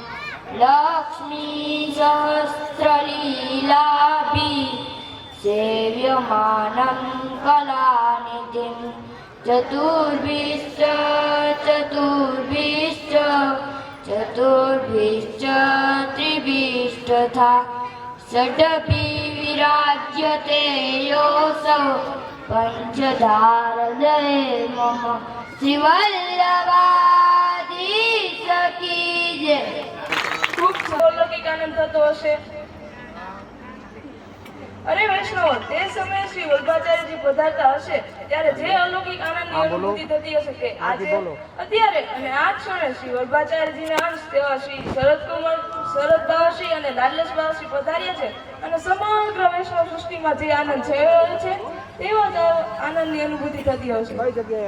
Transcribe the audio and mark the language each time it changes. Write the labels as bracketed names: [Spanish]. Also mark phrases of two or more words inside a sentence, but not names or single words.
[Sanskrit] लक्ष्मीसहस्रलीलाभिः सेव्यमानं कलानिधिं चतुर्भिश्च त्रिभिस्तथा षडपि विराज्यते योऽसौ पंचधारदये मम [Hindi] श्रीवल्लभाधीश की जय. [Gujarati] કરતો હશે? અરે વૈષ્ણવ, તે સમયે શ્રી વલ્ભાચાર્યજી પધારતા હશે ત્યારે જે અલૌકિક આનંદની અનુભૂતિ થતી હશે તે આજે, અત્યારે અને આ ક્ષણે શ્રી વલ્ભાચાર્યજીના અંશ તેવા શ્રી શરદભાવશ્રી અને લાડલેશભાવશ્રી પધાર્યા છે અને સમગ્ર વૈષ્ણવ સૃષ્ટિમાં જે આનંદ છવાયો છે તેવો જ આનંદની અનુભૂતિ થતી હશે.